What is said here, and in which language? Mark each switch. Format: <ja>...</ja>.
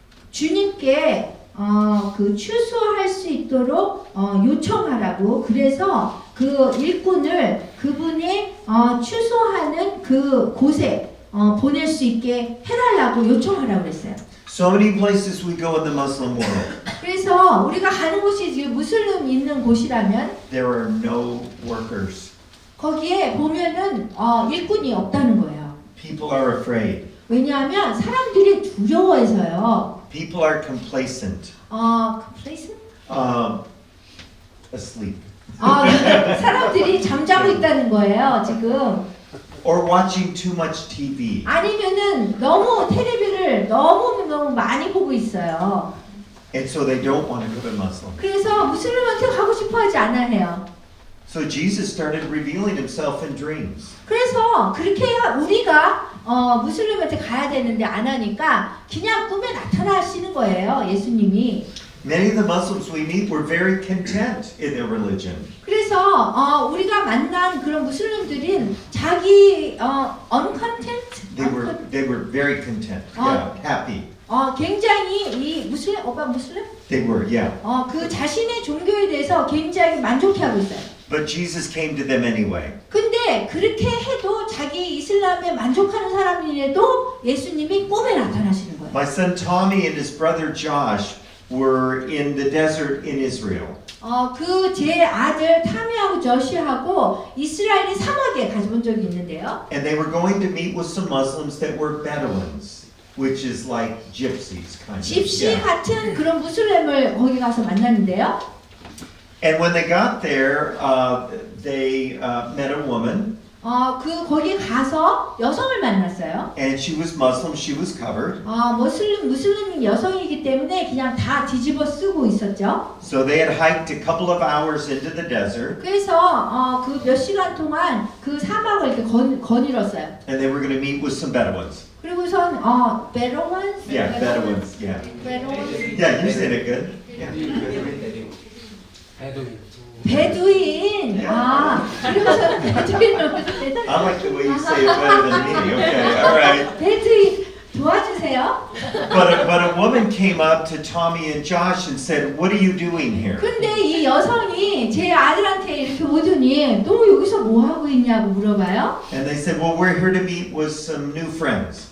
<ko>주님께 그 추수할 수 있도록 요청하라고. 그래서 그 일꾼을 그분이 추수하는 그 곳에 보낼 수 있게 해달라고 요청하라고 그랬어요.</ko> <en>So many places we go in the Muslim world,</en> <ko>그래서 우리가 가는 곳이 지금 무슬림 있는 곳이라면</ko> <en>there are no workers.</en> <ko>거기에 보면은 일꾼이 없다는 거예요.</ko> <en>People are afraid.</en> <ko>왜냐하면 사람들이 두려워해서요.</ko> <en>People are complacent, complacent? asleep,</en> <ko>사람들이 잠자고 있다는 거예요, 지금.</ko> <en>or watching too much TV.</en> <ko>아니면은 너무 텔레비를 너무 많이 보고 있어요.</ko> <en>And so they don't want to go to Muslim.</en> <ko>그래서 무슬림한테 가고 싶어 하지 않아 해요.</ko> <en>So Jesus started revealing himself in dreams.</en> <ko>그래서 그렇게 해야 우리가 무슬림한테 가야 되는데 안 하니까 그냥 꿈에 나타나시는 거예요, 예수님이.</ko> <en>Many of the Muslims we meet were very content in their religion.</en> <ko>그래서 우리가 만난 그런 무슬림들은 자기 uncontent,</ko> <en>They were very content, yeah, happy.</en> <ko>굉장히 이 무슬림 오빠 무슬림?</ko> <en>They were, yeah.</en> <ko>그 자신의 종교에 대해서 굉장히 만족해하고 있어요.</ko> <en>But Jesus came to them anyway.</en> <ko>근데 그렇게 해도 자기 이슬람에 만족하는 사람이라도 예수님이 꿈에 나타나시는 거예요.</ko> <en>My son Tommy and his brother Josh were in the desert in Israel.</en> <ko>제 아들 타미하고 저시하고 이스라엘의 사막에 가본 적이 있는데요.</ko> <en>And they were going to meet with some Muslims that were Bedouins, which is like gypsies, kind of.</en> <ko>집시</ko> <en>Yeah.</en> <ko>같은 그런 무슬림을 거기 가서 만났는데요.</ko> <en>And when they got there, they met a woman,</en> <ko>거기 가서 여성을 만났어요.</ko> <en>and she was Muslim. She was covered.</en> <ko>무슬림 여성이기 때문에 그냥 다 뒤집어 쓰고 있었죠.</ko> <en>So they had hiked a couple of hours into the desert,</en> <ko>그래서 그 몇 시간 동안 그 사막을 이렇게 거닐었어요.</ko> <en>and they were going to meet with some Bedouins.</en> <ko>그리고선 베로완?</ko> <en>Yeah, Bedouins. Yeah.</en> <ko>베로완?</ko> <en>Yeah, you said it good. Yeah.</en> <ko>베두인. 그리고선 베두인을</ko> <en>I like the way you say it better than me. Okay, all right.</en> <ko>베두인 도와주세요.</ko> <en>But a woman came up to Tommy and Josh and said, "What are you doing here?"</en> <ko>근데 이 여성이 제 아들한테 이렇게 오더니 너 여기서 뭐 하고 있냐고 물어봐요.</ko> <en>And they said, "Well, we're here to meet with some new friends."</en>